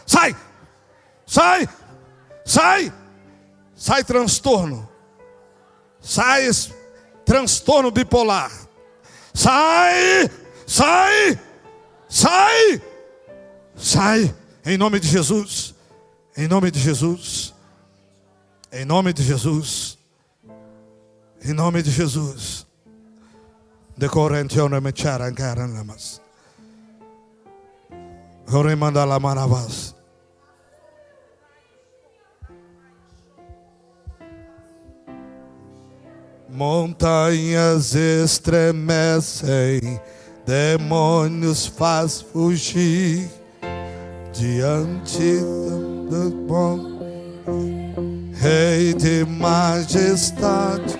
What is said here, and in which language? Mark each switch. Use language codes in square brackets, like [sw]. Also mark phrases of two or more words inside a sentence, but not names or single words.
[pt] Sai transtorno, transtorno bipolar, sai, em nome de Jesus, em nome de Jesus, em nome de Jesus, em nome de Jesus. Decorrentione me charangaran lamas. Horemanda la maravas. Montanhas estremecem, demônios faz fugir diante do bom Rei de majestade.